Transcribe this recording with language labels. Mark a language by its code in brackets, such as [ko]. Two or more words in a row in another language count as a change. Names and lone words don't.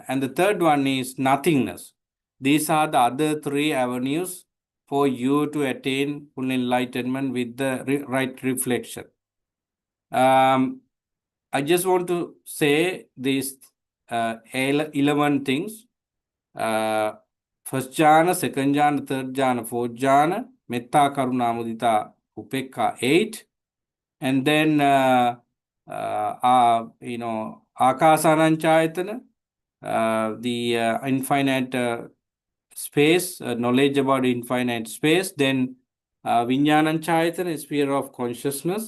[en] And the third one is nothingness. These are the other three avenues for you to attain full enlightenment with the right reflection. I just want to say these 11 things. [pi] First jhana, second jhana, third jhana, fourth jhana, metta, karuna, mudita, upekka, 8. [en] And then, Akasananchayatana, the infinite space, knowledge about infinite space. Then, Vinyananchayatana, sphere of consciousness.